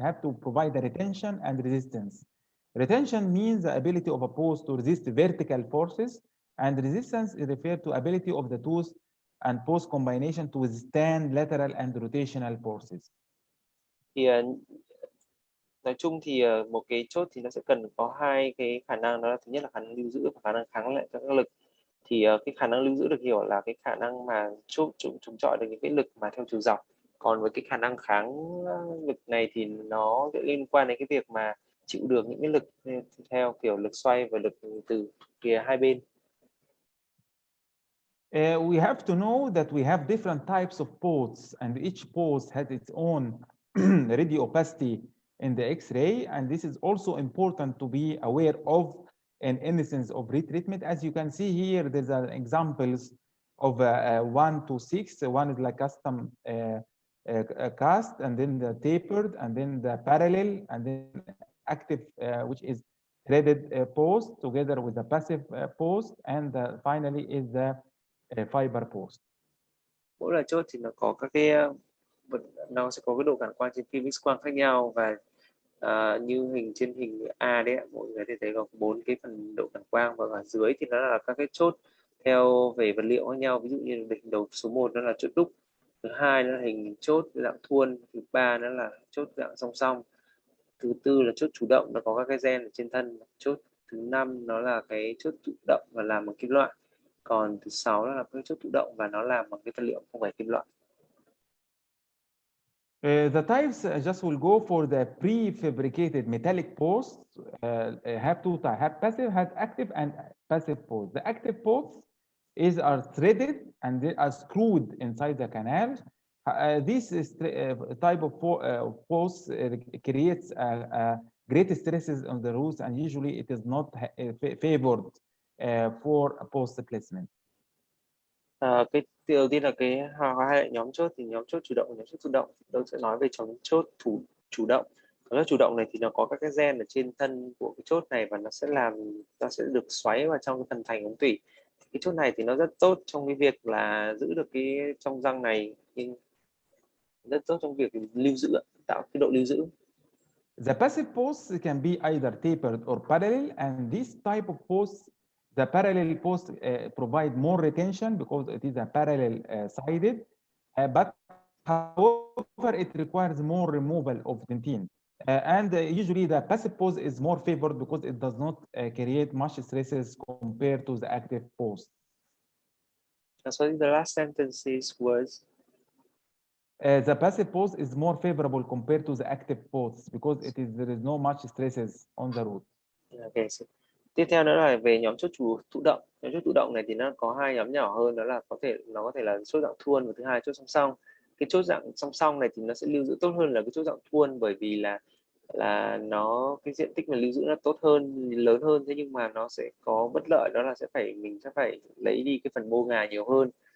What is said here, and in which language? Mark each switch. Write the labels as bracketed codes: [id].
[en] Have to provide the retention and resistance. Retention means the ability of a post to resist vertical forces, and resistance is referred to ability of the tooth and post combination to withstand lateral and rotational forces. [vi] Thì nói chung thì một cái chốt thì nó sẽ cần có hai cái khả năng, đó là thứ nhất là khả năng lưu giữ và khả năng kháng lại các lực. Thì cái khả năng lưu giữ được hiểu là cái khả năng mà chống chọi được những cái lực mà theo chiều dọc. Còn với cái khả năng kháng lực này thì nó sẽ liên quan đến cái việc mà chịu được những cái lực theo kiểu lực xoay và lực từ phía hai bên. [en] We have to know that we have different types of posts, and each post has its own radio opacity in the X-ray, and this is also important to be aware of in instance of retreatment. As you can see here, there's examples of 1 to 6. One is like custom cast, and then the tapered, and then the parallel, and then active, which is threaded post together with the passive post, and finally is the fiber post. [vi] Mỗi loại chốt thì nó có các cái nó sẽ có cái độ cản quang trên phim X quang khác nhau, và như trên hình A đấy, mọi người thấy có 4 cái phần độ cản quang, và ở dưới thì nó là các cái chốt theo về vật liệu khác nhau. Ví dụ như hình đầu số 1 nó là chốt đúc, thứ hai nó là hình chốt dạng thuôn, thứ ba nó là chốt dạng song song, thứ tư là chốt chủ động, nó có các cái gen ở trên thân, chốt thứ 5 nó là cái chốt chủ động và làm bằng kim loại, còn thứ 6 nó là cái chốt chủ động và nó làm bằng cái vật liệu không phải kim loại. [en] The types just will go for the prefabricated metallic posts. Have two types: have passive, have active, and passive posts. The active posts are threaded and they are screwed inside the canal. This is, type of posts creates great stresses on the roots, and usually it is not favored for a post placement. [vi] Cái đầu tiên là cái hai nhóm chốt, thì nhóm chốt chủ động và nhóm chốt thụ động. Tôi sẽ nói về nhóm chốt chủ động. Chốt chủ động này thì nó có các cái gen ở trên thân của cái chốt này, và nó sẽ được xoáy vào trong cái phần thành ống tủy. Cái chốt này thì nó rất tốt trong cái việc là giữ được cái trong răng này, nhưng rất tốt trong việc lưu giữ, tạo cái độ lưu giữ. [en] The passive posts can be either tapered or parallel, and this type of posts, the parallel posts provide more retention because it is a parallel sided, but however it requires more removal of dentin. And usually the passive post is more favored because it does not create much stresses compared to the active post. So the last sentences was The passive pose is more favorable compared to the active pose because there is no much stresses on the root. okay. [vi] So, tiếp theo nữa là về nhóm chốt thụ động. Nhóm chốt thụ động này thì nó có hai nhóm nhỏ hơn, đó là nó có thể là chốt dạng thuôn và thứ hai chốt song song. Cái chốt dạng song song này thì nó sẽ lưu giữ tốt hơn là cái chốt dạng thuôn, bởi vì là nó cái diện tích mà lưu giữ nó tốt hơn, lớn hơn, thế nhưng mà nó sẽ có bất lợi, đó là mình sẽ phải lấy đi cái phần mô ngà nhiều hơn.